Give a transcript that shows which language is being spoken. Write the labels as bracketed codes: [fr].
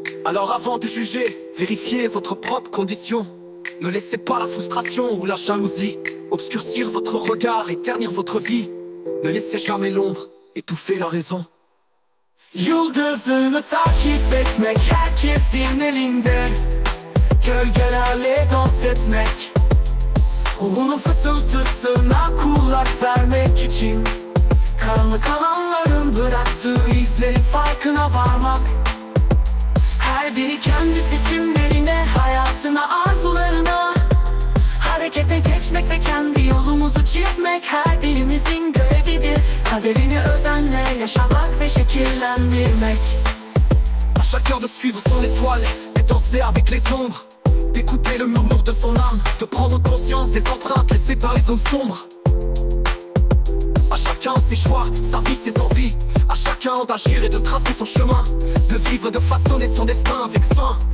[fr] Alors avant de juger, vérifiez votre propre condition. Ne laissez pas la frustration ou la jalousie obscurcir votre regard et ternir votre vie. Ne laissez jamais l'ombre étouffer la raison. [tr] Yıldızını takip etmek herkesin elinde. Gölgelerle dans etmek, ruhunun fısıltısına kulak vermek için. Karanlık alanların bıraktığı izlerin farkına varmak. Her biri kendi seçimlerine, hayatına, arzularına. Harekete geçmek ve kendi yolumuzu çizmek her birimizin görevidir. Kaderini özenle yaşamak ve şekillendirmek. [fr] À chacun de suivre son étoile, de danser avec les ombres, d'écouter le murmure de son âme, de prendre conscience des empreintes laissées par les zones sombres. À chacun ses choix, sa vie, ses envies. À chacun d'agir et de tracer son chemin, de vivre et de façonner son destin avec soin.